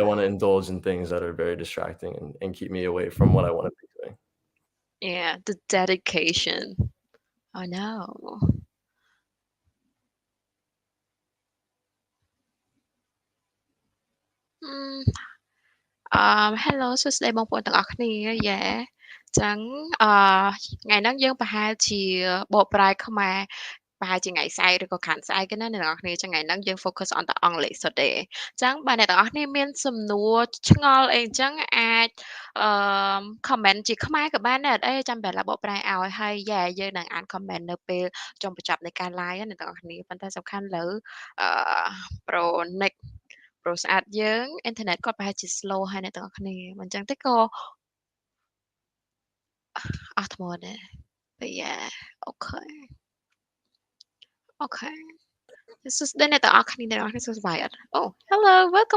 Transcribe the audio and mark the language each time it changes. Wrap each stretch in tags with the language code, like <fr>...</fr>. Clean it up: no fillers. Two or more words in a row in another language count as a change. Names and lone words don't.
<en>would I wanna indulge in things that are very distracting and keep me away from what I wanna be doing? Yeah, the dedication. I know.</en> <km>Mm, Hello សួស្តីបងប្អូនទាំងអស់គ្នា Yeah ចឹងអឺថ្ងៃហ្នឹងយើងប្រហែលជាបកប្រែខ្មែរប្រហែលជាថ្ងៃស្អែកឬក៏ខាងស្អែកឯណាអ្នកនរគ្នាចឹ ងថ្ងៃហ្នឹងយើង</km> <en>focus on</en> <km>តែអង់គ្លេសសុទ្ធទេចឹងបើអ្នកទាំងអស់គ្នាមានសំណួរឆ្ងល់អីអញ្ចឹង អាចអឺ comment ជាខ្មែរក៏បានដែរអត់អីចាំបែរឡាបកប្រែឲ្យហើយ Yeah យើងនឹងអាន comment នៅពេលចុងបញ្ចប់នៃការ live ណាអ្នកទាំងអស់គ្នាប៉ុន្តែសំខាន់លើអឺ Pro Nick ព្រោះស្អាតយើងអ៊ីនធឺណិតគាត់ប្រហែលជា slow ហើយអ្នកទាំងអស់គ្នាមិនចឹងទេក៏អស់ថ្មដែរ</km> <en>But yeah</en> <km>អូខេអូខេសួស្តីអ្នកទាំងអស់គ្នាអ្នកទាំងអស់គ្នាសួស្បាយអត់</km> <en>Oh hello welcome</en>